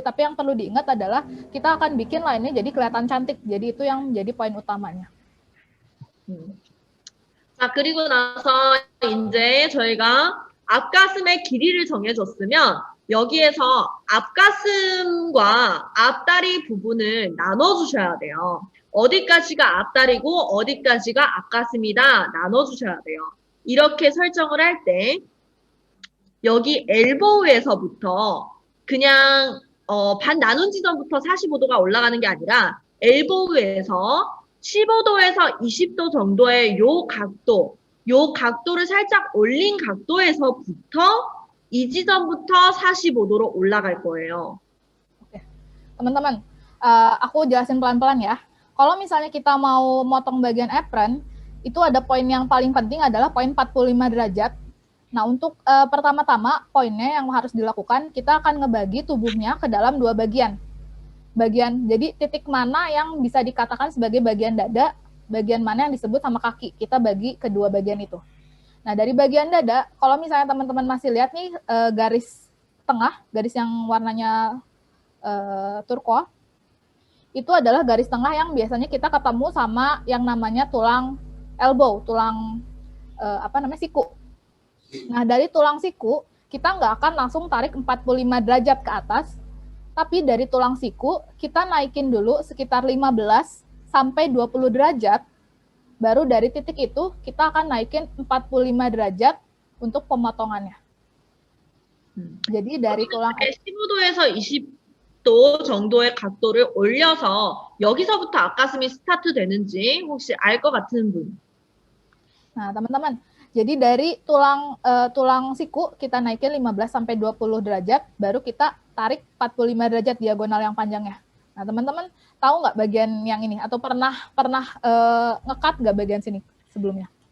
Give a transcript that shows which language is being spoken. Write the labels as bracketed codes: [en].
[id] Tapi yang perlu diingat adalah kita akan bikin lainnya jadi kelihatan cantik. Jadi itu yang menjadi poin utamanya. [ko] 자, 그리고 나서 이제 저희가 앞가슴의 길이를 정해줬으면 여기에서 앞가슴과 앞다리 부분을 나눠주셔야 돼요. 어디까지가 앞다리고 어디까지가 앞가슴이다 나눠주셔야 돼요. 이렇게 설정을 할 때 여기 엘보우에서부터 그냥 반 나눈 지점부터 45도가 올라가는 게 아니라 엘보우에서 15도에서 20도 정도의 요 각도를 살짝 올린 각도에서부터 이 지점부터 45도로 올라갈 거예요. [id] Oke. Teman-teman, aku jelasin pelan-pelan ya. Kalau misalnya kita mau motong bagian apron, itu ada poin yang paling penting adalah poin 45 derajat. Nah, untuk pertama-tama poinnya yang harus dilakukan, kita akan ngebagi tubuhnya ke dalam 2 bagian. Jadi titik mana yang bisa dikatakan sebagai bagian dada, bagian mana yang disebut sama kaki. Kita bagi kedua bagian itu. Nah, dari bagian dada, kalau misalnya teman-teman masih lihat nih garis tengah, garis yang warnanya turquoise, itu adalah garis tengah yang biasanya kita ketemu sama yang namanya tulang elbow, tulang siku. Nah, dari tulang siku, kita nggak akan langsung tarik 45 derajat ke atas, tapi dari tulang siku, kita naikin dulu sekitar 15 sampai 20 derajat, baru dari titik itu, kita akan naikin 45 derajat untuk pemotongannya. Jadi dari tulang [ko] 15도에서 20도 정도의 각도를 올려서 여기서부터 앞가슴이 스타트 되는지 혹시 알 것 같은 분? [id] Nah, teman-teman, jadi dari tulang siku kita naikin 15 sampai 20 derajat, baru kita tarik 45 derajat diagonal yang panjangnya. Nah, teman-teman tahu nggak bagian yang ini? Atau pernah nge-cut nggak bagian sini sebelumnya?